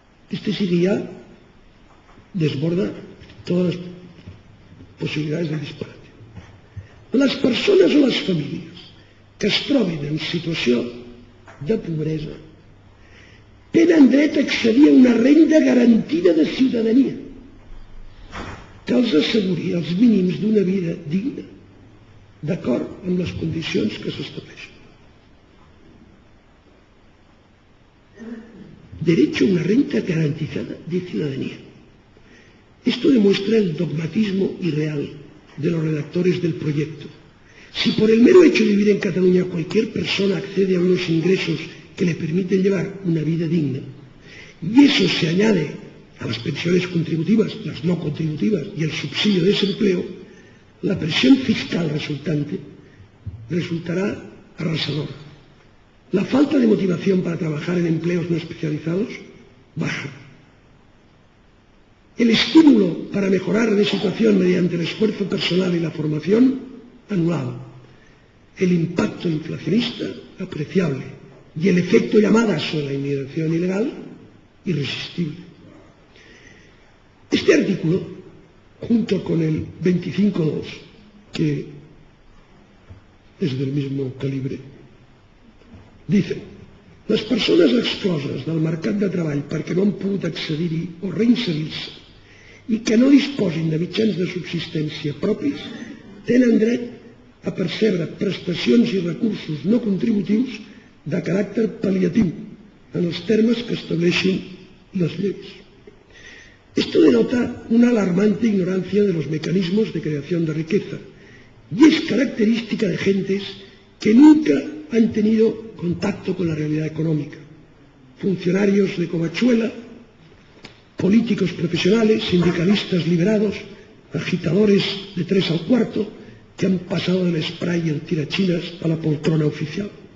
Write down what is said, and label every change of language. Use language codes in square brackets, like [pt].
[es] Este sí que ya desborda todas las posibilidades de disparate. [ca] Les persones o les famílies que es trobin en situació de pobresa tenen dret a accedir a una renda garantida de ciutadania que els asseguri els mínims d'una vida digna d'acord amb les condicions que s'estableixen. [es] Derecho a una renta garantizada de ciudadanía. Esto demuestra el dogmatismo irreal de los redactores del proyecto. Si por el mero hecho de vivir en Cataluña cualquier persona accede a unos ingresos que le permiten llevar una vida digna, y eso se añade a las pensiones contributivas, las no contributivas y el subsidio de desempleo, la presión fiscal resultante resultará arrasadora. La falta de motivación para trabajar en empleos no especializados baja. El estímulo para mejorar la situación mediante el esfuerzo personal y la formación anulado. El impacto inflacionista apreciable y el efecto llamada sobre la inmigración ilegal irresistible. Este artículo, junto con el 25.2, que es del mismo calibre, dice: [ca] les persones excloses del mercat de treball perquè no han pogut accedir-hi o reinserir-se i que no disposin de mitjans de subsistència propis tenen dret a percebre prestacions i recursos no contributius de caràcter pal·liatiu en els termes que estableixin les lleis. [es] Esto denota una alarmante ignorancia de los mecanismos de creación de riqueza y es característica de gentes que nunca han tenido contacto con la realidad económica. Funcionarios de covachuela, políticos profesionales, sindicalistas liberados, agitadores de 3 al cuarto, que han pasado del spray y el tirachinas a la poltrona oficial.